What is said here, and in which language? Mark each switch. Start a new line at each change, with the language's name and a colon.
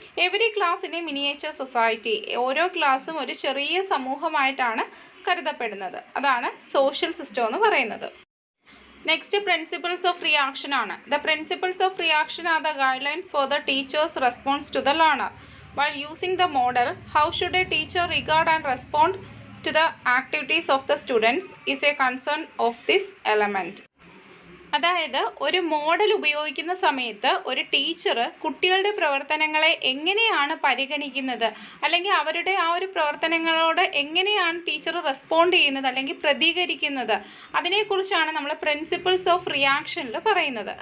Malayalam: Every ക്ലാസ്സിനെ miniature society. ഓരോ ക്ലാസ്സും ഒരു ചെറിയ സമൂഹമായിട്ടാണ് കരുതപ്പെടുന്നത്. അതാണ് സോഷ്യൽ സിസ്റ്റം എന്ന് പറയുന്നത്. നെക്സ്റ്റ് പ്രിൻസിപ്പിൾസ് ഓഫ് റിയാക്ഷൻ ആണ്.
English: The principles of reaction are the guidelines for the teacher's response to the learner. While using the model, how should a teacher regard and respond to the activities of the students is a concern of this element.
Malayalam: അതായത് ഒരു model ഉപയോഗിക്കുന്ന സമയത്ത് ഒരു teacher കുട്ടികളുടെ പ്രവർത്തനങ്ങളെ എങ്ങനെയാണ് പരിഗണിക്കുന്നത്, അല്ലെങ്കിൽ അവരുടെ ആ ഒരു പ്രവർത്തനങ്ങളോട് എങ്ങനെയാണ് ടീച്ചർ റെസ്പോണ്ട് ചെയ്യുന്നത് അല്ലെങ്കിൽ പ്രതികരിക്കുന്നത്, അതിനെക്കുറിച്ചാണ് നമ്മൾ പ്രിൻസിപ്പിൾസ് ഓഫ് റിയാക്ഷനിൽ പറയുന്നത്.